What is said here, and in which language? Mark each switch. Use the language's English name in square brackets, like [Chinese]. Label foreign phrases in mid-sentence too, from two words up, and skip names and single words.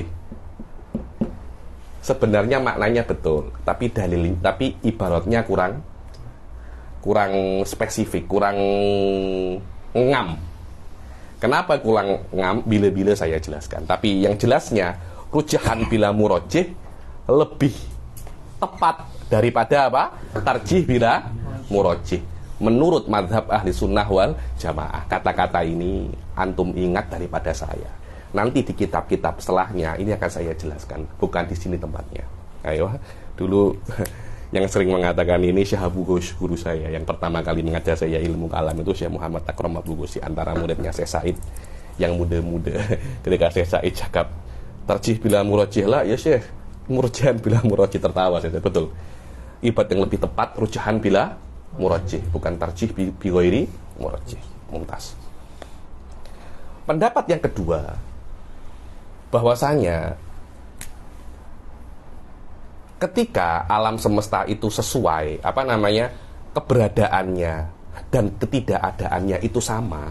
[Malay] Sebenarnya maknanya betul, tapi ibaratnya kurang spesifik, kurang ngam. Kenapa kurang ngam? Bila-bila saya jelaskan. Tapi yang jelasnya [Arabic] rujahan bila murajjih [Malay] lebih tepat daripada apa? [Arabic] Tarjih bila murajjih. [Malay] Menurut mazhab [Arabic] ahli sunnah wal jamaah. [Malay] Kata-kata ini antum ingat daripada saya. Nanti di kitab-kitab setelahnya ini akan saya jelaskan. Bukan di sini tempatnya. Ayo, dulu yang sering mengatakan ini Syekh Abu Ghos, guru saya yang pertama kali mengajar saya ilmu kalam itu Syekh Muhammad Takram Abu Ghos, antara muridnya Syekh Said yang muda-muda. Ketika Syekh Said cakap [Arabic] tarjih bila murajjih [Malay] lah, [Arabic] ya Syekh, murjahan bila murajjih, [Malay] tertawa saya. Betul. Ibarat yang lebih tepat [Arabic] rujahan bila murajjih, [Malay] bukan [Arabic] tarjih bi ghairi murajjih. [Malay] Mumtaz. Pendapat yang kedua, bahwasanya ketika alam semesta itu sesuai keberadaannya dan ketidakadaannya itu sama.